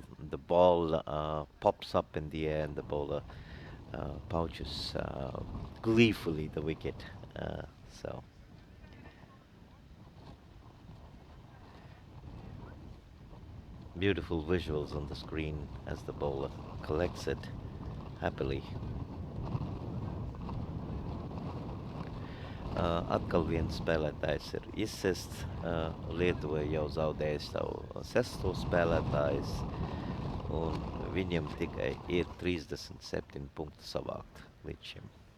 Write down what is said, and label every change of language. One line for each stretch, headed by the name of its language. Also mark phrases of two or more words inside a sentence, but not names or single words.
English: The ball pops up in the air, and the bowler pouches gleefully the wicket. So beautiful visuals on the screen as the bowler collects it happily.
Latvian: Atkal viens spēlētājs ir izsists. Lietuva jau zaudēja savu sesto spēlētājs, un viņam tikai ir 37 punkti savākt līdz šim.